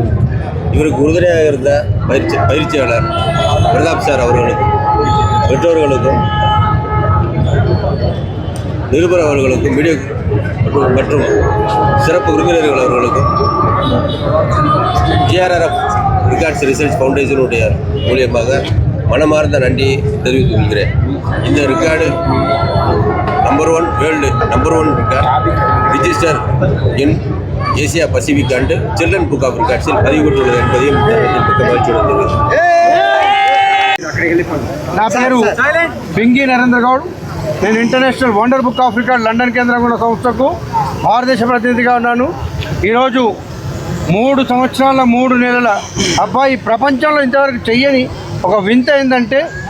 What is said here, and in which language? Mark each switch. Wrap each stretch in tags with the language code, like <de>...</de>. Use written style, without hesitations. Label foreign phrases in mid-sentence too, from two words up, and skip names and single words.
<ta>இவருக்கு உறுதுணையாக இருந்த பயிற்சியாளர் பிரதாப் சார் அவர்களுக்கும் பெற்றோர்களுக்கும் நிருபர் அவர்களுக்கும் மீடியா மற்றும் சிறப்பு விருந்தினர்கள் அவர்களுக்கும் ஜிஆர்ஆர்எஃப் ரிகார்ட்ஸ் ரிசர்ச் ஃபவுண்டேஷனுடைய மூலியமாக மனமார்ந்த நன்றியை தெரிவித்துக் கொள்கிறேன். இந்த ரிகார்டு நம்பர் 1 வேர்ல்டு நம்பர் 1 ரிகார்டு ரிஜிஸ்டர் இன் ஏசியா பசிபிக் அண்ட் சில்ட்ரன் புக் ஆஃப் రికార్డ్ஸில் பதிவு பெற்றுள்ளது என்பதையும் మహిళ.</ta> <te>నా పేరు పింగి నరేంద్ర గౌడ్. నేను ఇంటర్నేషనల్ వండర్ బుక్ ఆఫ్ రికార్డ్ లండన్ కేంద్రంగా ఉన్న సంస్థకు భారతదేశ ప్రతినిధిగా ఉన్నాను. ఈరోజు 3 సంవత్సరాల 3 నెలల అబ్బాయి ప్రపంచంలో ఇంతవరకు చెయ్యని ఒక వింత ఏంటంటే</te>